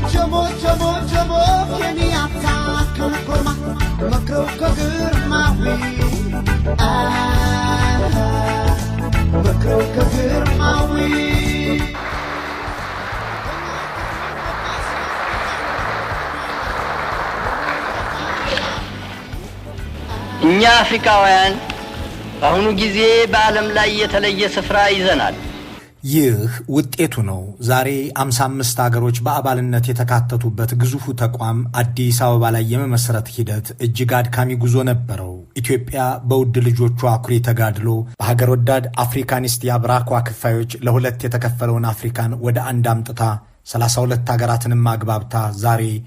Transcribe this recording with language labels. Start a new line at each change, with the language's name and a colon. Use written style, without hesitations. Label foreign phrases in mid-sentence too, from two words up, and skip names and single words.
Amharic: Chomo chomo chomo Kenyatta kurkuma makro kagirmawi makro kagirmawi እኛ አፍሪካውያን በአሁኑ ጊዜ በዓለም ላይ የተለየ ስፍራ ይዘናል። ይህ ውጤቱ ነው። ዛሬ 55 ሀገሮች በአባልነት የተካተቱበት ግዙፉ ተቋም አዲስ አበባ ላይ የመመስረት ሂደት እጅግ አድካሚ ጉዞ ነበረው። ኢትዮጵያ በውድ ልጆቿ አኩሪ ተጋድሎ በሀገር ወዳድ አፍሪካኒስት የአብራኳ ክፋዮች ለሁለት የተከፈለውን አፍሪካን ወደ አንድ አምጥታ 32 ሀገራትንም አግባብታ ዛሬ